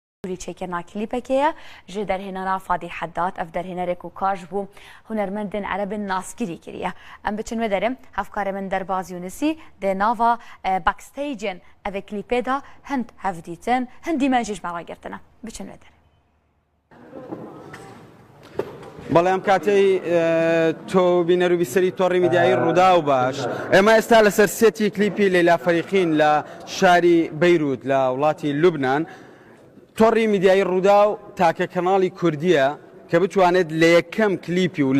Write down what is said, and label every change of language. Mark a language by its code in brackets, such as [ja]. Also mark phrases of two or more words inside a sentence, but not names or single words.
[ku] چێکردنا کلیپەکەیە ji derhênera Fadî Heddad ev derhênerek û kar ji bo hunermendên erebin nasgirî kiriye. Em biçin ve derim hevkarê min Derbaz Yunusî dê nava backstagên evê klîpê de hind hev dîtin, hindî me jî ji me re girtine. Biçin ve derim. [ckb] بەڵام کاتەی تۆ بینەروبی سەری تۆڕی میدیایی ڕوودا و باش ئێمە ئێستا لەسەر سێتی کلیپی لەیلا فەریقین لە شاری بەیروت لە وڵاتی لوبنان تۆڕی میدیایی ڕوودا و تاکە کەناڵی کوردیە کە بتوانێت لە یەکەم کلیپی و لە